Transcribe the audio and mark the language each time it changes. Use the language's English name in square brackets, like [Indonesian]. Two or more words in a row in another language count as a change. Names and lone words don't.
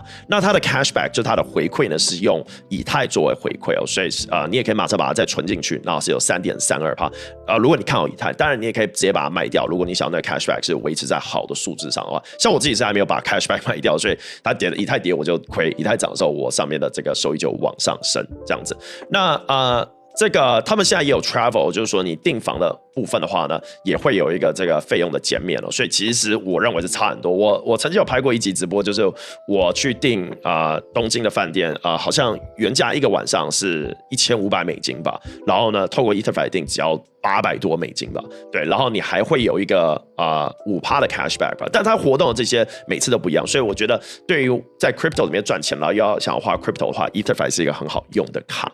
[Chinese] 那它的 cashback 就它的回饋呢是用以太作為回饋所以你也可以馬上把它再存進去，然後是有 3.32%。如果你看好以太，當然你也可以直接把它賣掉。如果你想要那個 cashback 是維持在好的數字上的話，像我自己是還沒有把 cashback 賣掉，所以它以太跌我就虧，以太漲的時候我上面的這個收益就往上升這樣子。那這個他們現在也有 travel，就是說你訂房的部分的話呢，也會有一個這個費用的減免所以其實我認為是差很多。我曾經有拍過一集直播，就是我去訂東京的飯店好像原價1個晚上是1500美金吧，然後呢透過 EtherFi 訂只要800多美金吧，對，然後你還會有一個5% 的 cashback 吧，但它活動的這些每次都不一樣，所以我覺得對於在 crypto 裡面賺錢了，想要花 crypto 的話 ，EtherFi 是一個很好用的卡。